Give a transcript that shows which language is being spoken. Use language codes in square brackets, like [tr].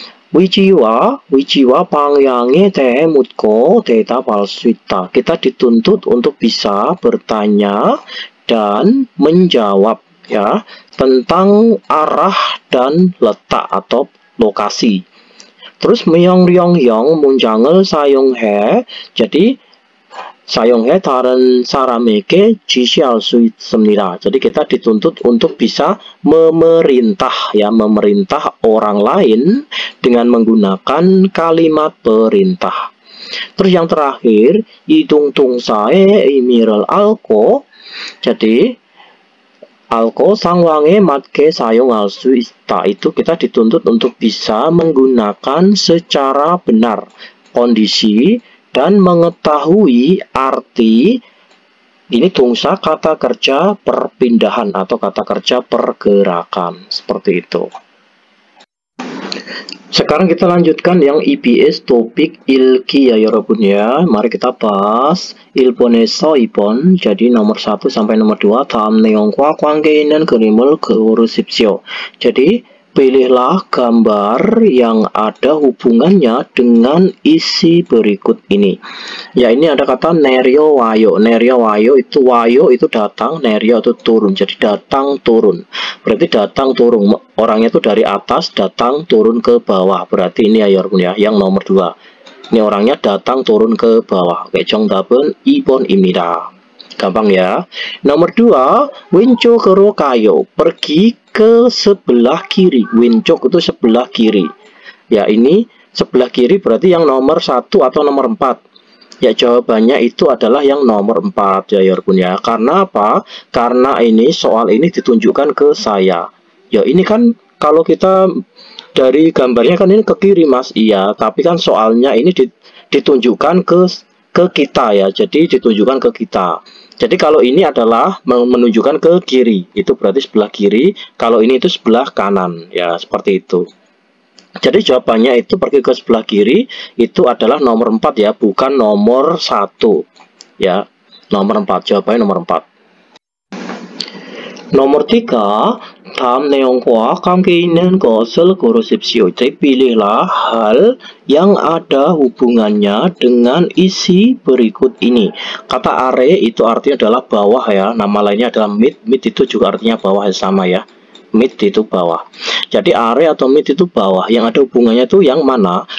[ko] 위치와 방향에 대해 묻고 대답할 수 있다. [id] Kita dituntut untuk bisa bertanya dan menjawab ya tentang arah dan letak atau lokasi. [ko] Terus 명령형 문장을 사용해. Jadi 사용해 다른 사람에게 지시할 수 있습니다. [id] Jadi kita dituntut untuk bisa memerintah ya, memerintah orang lain dengan menggunakan kalimat perintah. [ko] Terus yang terakhir, 이동동사의 의미를 알고. Jadi 알고 상황에 맞게 사용할 수 있다. [id] Itu kita dituntut untuk bisa menggunakan secara benar kondisi dan mengetahui arti ini 동사 kata kerja perpindahan atau kata kerja pergerakan. Seperti itu. Sekarang kita lanjutkan yang EBS topik ilki ya Yorobun ya. Mari kita bahas [ko] 일본에서 2번. [id] Jadi nomor 1 sampai nomor 2 [ko] 다음 내용과 관계 있는 그림을 그으십시오. [id] Jadi Pilihlah gambar yang ada hubungannya dengan isi berikut ini. Ya, ini ada kata neryo wayo. Neryo wayo itu datang, neryo itu turun. Jadi datang turun. Berarti datang turun. Orangnya itu dari atas datang turun ke bawah. Berarti ini ya, yang nomor 2. Ini orangnya datang turun ke bawah. [ko] Oke, 정답은 2번입니다. [id] Gampang ya. [ko] Nomor 2, 왼쪽 으로 가요. [id] Pergi ke sebelah kiri. 왼쪽 itu sebelah kiri. Ya, ini sebelah kiri berarti yang nomor 1 atau nomor 4. Ya, jawabannya itu adalah yang nomor 4 ya, ya. Karena apa? Karena ini soal ini ditunjukkan ke saya. Ya, ini kan kalau kita dari gambarnya kan ini ke kiri, Mas. Iya, tapi kan soalnya ini ditunjukkan ke kita ya. Jadi ditunjukkan ke kita. Jadi kalau ini adalah menunjukkan ke kiri, itu berarti sebelah kiri. Kalau ini itu sebelah kanan, ya seperti itu. Jadi jawabannya itu pergi ke sebelah kiri, itu adalah nomor 4 ya, bukan nomor 1. Ya, nomor 4, jawabannya nomor 4. [ko] Nomor 3, 다음 내용과 관계 있는 것을 고르십시오. [id] Jadi pilihlah hal yang ada hubungannya dengan isi berikut ini. Kata are itu artinya adalah bawah ya. Nama lainnya adalah mid. Mid itu juga artinya bawah, sama ya. Mid itu bawah. Jadi are atau mid itu bawah. Yang ada hubungannya itu yang mana?